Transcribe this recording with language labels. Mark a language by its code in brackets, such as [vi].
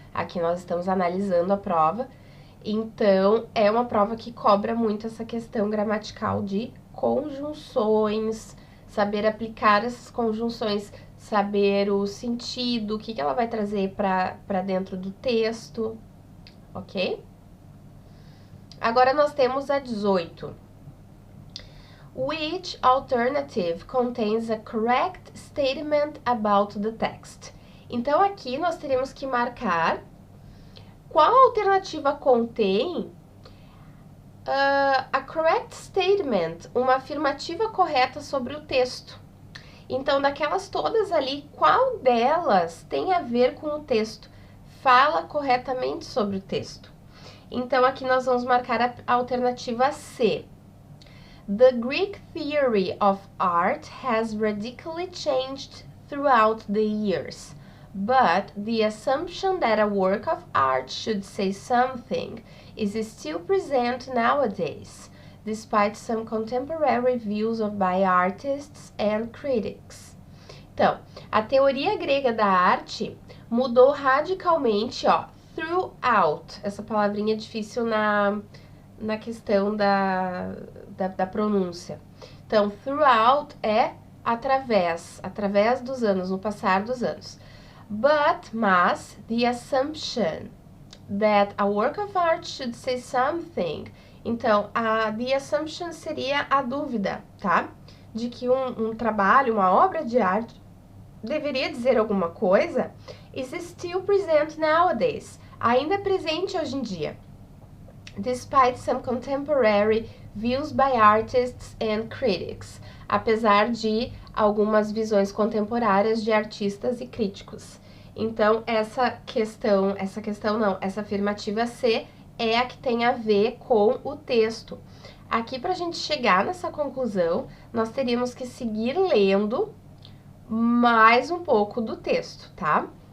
[pt] Aqui nós estamos analisando a prova. Então, é uma prova que cobra muito essa questão gramatical de conjunções, saber aplicar essas conjunções, saber o sentido, o que ela vai trazer para dentro do texto, ok? Agora nós temos a 18. [en] Which alternative contains a correct statement about the text? [pt] Então, aqui nós teríamos que marcar qual alternativa contém [en] a correct statement, [pt] uma afirmativa correta sobre o texto. Então, daquelas todas ali, qual delas tem a ver com o texto? Fala corretamente sobre o texto. Então, aqui nós vamos marcar a alternativa C. [en] The Greek theory of art has radically changed throughout the years. But the assumption that a work of art should say something is still present nowadays, despite some contemporary views by artists and critics. [pt] Então, a teoria grega da arte mudou radicalmente, ó, throughout. Essa palavrinha é difícil na questão da pronúncia. Então, throughout é através dos anos, no passar dos anos. [en] Mas, the assumption that a work of art should say something. [pt] Então, [en] the assumption [pt] seria a dúvida, tá? De que um trabalho, uma obra de arte, deveria dizer alguma coisa [en] is still present nowadays. [pt] Ainda é presente hoje em dia. [en] Despite some contemporary views by artists and critics. [pt] Apesar de algumas visões contemporâneas de artistas e críticos. Então, essa afirmativa C é a que tem a ver com o texto. Aqui, para a gente chegar nessa conclusão, nós teríamos que seguir lendo mais um pouco do texto, tá?